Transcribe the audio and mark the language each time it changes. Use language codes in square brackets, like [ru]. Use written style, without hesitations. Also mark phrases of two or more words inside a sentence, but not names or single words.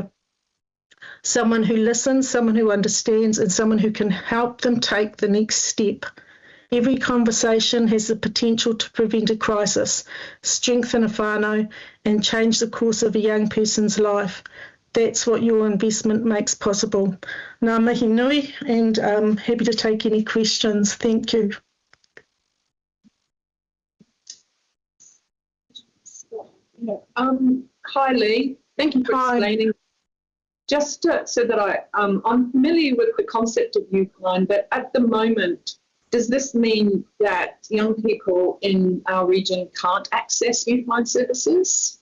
[en] Someone who listens, someone who understands, and someone who can help them take the next step. Every conversation has the potential to prevent a crisis, strengthen a whānau, and change the course of a young person's life. That's what your investment makes possible. [mi] Ngā mihi nui, [en] and I'm happy to take any questions. Thank you. Hi Lee, thank you for explaining. Just so that I'm familiar with the concept of Youthline, but at the moment, does this mean that young people in our region can't access Youthline services?